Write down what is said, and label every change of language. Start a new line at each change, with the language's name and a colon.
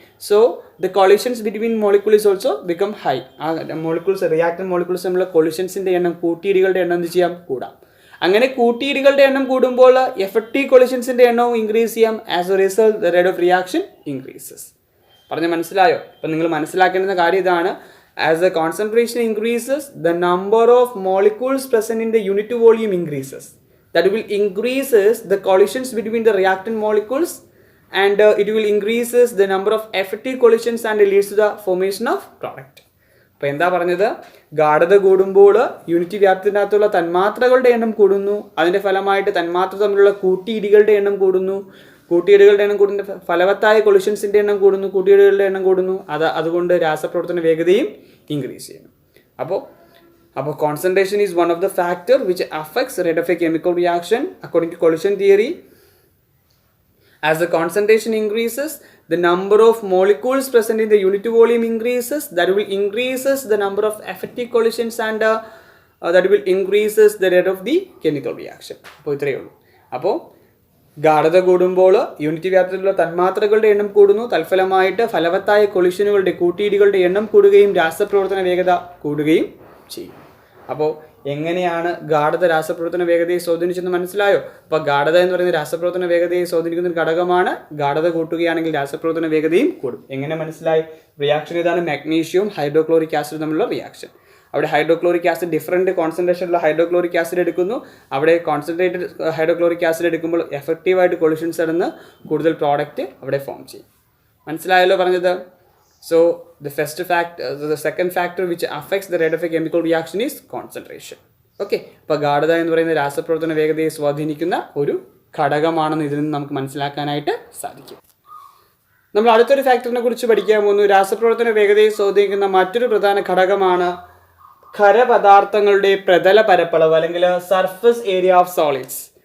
English: So the collisions between molecule is also become high.
Malayalam: ആ molecules, reactant molecules തമ്മിലുള്ള കൊളിഷൻസിൻ്റെ എണ്ണം, കൂട്ടിയിടികളുടെ എണ്ണം എന്ത് ചെയ്യാം? കൂടാം. അങ്ങനെ കൂട്ടിയിടികളുടെ എണ്ണം കൂടുമ്പോൾ എഫക്റ്റീവ് കൊളിഷൻസിൻ്റെ എണ്ണവും ഇൻക്രീസ് ചെയ്യാം.
English: As a result the rate of reaction increases.
Malayalam: പറഞ്ഞ് മനസ്സിലായോ? അപ്പം നിങ്ങൾ മനസ്സിലാക്കേണ്ടുന്ന കാര്യം ഇതാണ്.
English: As the concentration increases, the number of molecules present in the unit volume increases. That will increases the collisions between the reactant molecules, and it will increases the number of effective collisions and leads to the formation of product.
Malayalam: അപ്പോൾ എന്താ പറഞ്ഞത്? ഗാഢത കൂടുമ്പോൾ unit വ്യാപ്തിനകത്തുള്ള തന്മാത്രകളുടെ എണ്ണം കൂടുന്നു. അതിൻ്റെ ഫലമായിട്ട് തന്മാത്ര തമ്മിലുള്ള കൂട്ടിയിടികളുടെ എണ്ണം കൂടുന്നു. കൂട്ടിയിടികളുടെ എണ്ണം കൂടുന്ന ഫലവത്തായ കൊളിഷൻസിൻ്റെ എണ്ണം കൂടുന്നു. കൂട്ടിയിടികളുടെ എണ്ണം കൂടുന്നു. അതുകൊണ്ട് രാസപ്രവർത്തന വേഗതയും ഇൻക്രീസ് ചെയ്യുന്നു.
English: അപ്പോൾ concentration is one of the factor which affects rate of a chemical reaction according to collision theory. As the concentration increases, the number of molecules present in the unit volume increases. That will increases the number of effective collisions, and that will increases the rate of the chemical reaction.
Malayalam: അപ്പോൾ ഇത്രയേ ഉള്ളൂ. അപ്പോൾ ഗാഢത കൂടുമ്പോൾ unit വ്യാപ്തത്തിലുള്ള തന്മാത്രകളുടെ എണ്ണം കൂടുന്നു. തൽഫലമായിട്ട് ഫലവത്തായ കൊളിഷനുകളുടെ, കൂട്ടിയിടികളുടെ എണ്ണം കൂടുകയും രാസപ്രവർത്തന വേഗത കൂടുകയും ചെയ്യും. അപ്പോൾ എങ്ങനെയാണ് ഗാഢത രാസപ്രവർത്തന വേഗതയെ സ്വാധീനിച്ചെന്ന് മനസ്സിലായോ? അപ്പോൾ ഗാഢത എന്ന് പറയുന്നത് രാസപ്രവർത്തന വേഗതയെ സ്വാധീനിക്കുന്ന ഒരു ഘടകമാണ്. ഗാഢത കൂട്ടുകയാണെങ്കിൽ രാസപ്രവർത്തന വേഗതയും കൂടും. എങ്ങനെ മനസ്സിലായി? റിയാക്ഷൻ ഇതാണ്, മാഗ്നീഷ്യവും ഹൈഡ്രോക്ലോറിക് ആസിഡ് തമ്മിലുള്ള റിയാക്ഷൻ. അവിടെ hydrochloric acid different കോൺസെൻട്രേഷനുള്ള hydrochloric acid എടുക്കുന്നു. അവിടെ കോൺസെൻട്രേറ്റഡ് ഹൈഡ്രോക്ലോറിക് ആസിഡ് എടുക്കുമ്പോൾ എഫക്റ്റീവായിട്ട് കൊളിഷൻസ് നടന്ന് കൂടുതൽ പ്രോഡക്റ്റ് അവിടെ ഫോം ചെയ്യും. മനസ്സിലായല്ലോ പറഞ്ഞത്?
English: So the second factor which affects the rate of a chemical reaction is concentration.
Malayalam: Okay, അപ്പോൾ ഗാഢത എന്ന് പറയുന്ന രാസപ്രവർത്തന വേഗതയെ സ്വാധീനിക്കുന്ന ഒരു ഘടകമാണെന്ന് ഇതിൽ നിന്ന് നമുക്ക് മനസ്സിലാക്കാനായിട്ട് സാധിക്കും. നമ്മൾ അടുത്തൊരു ഫാക്ടറിനെ കുറിച്ച് പഠിക്കാൻ പോകുന്നു. രാസപ്രവർത്തന വേഗതയെ സ്വാധീനിക്കുന്ന മറ്റൊരു പ്രധാന ഘടകമാണ് ഖരപദാർത്ഥങ്ങളുടെ പ്രതല പരപ്പളവ് അല്ലെങ്കിൽ സർഫസ് ഏരിയ ഓഫ് സോളിഡ്സ്.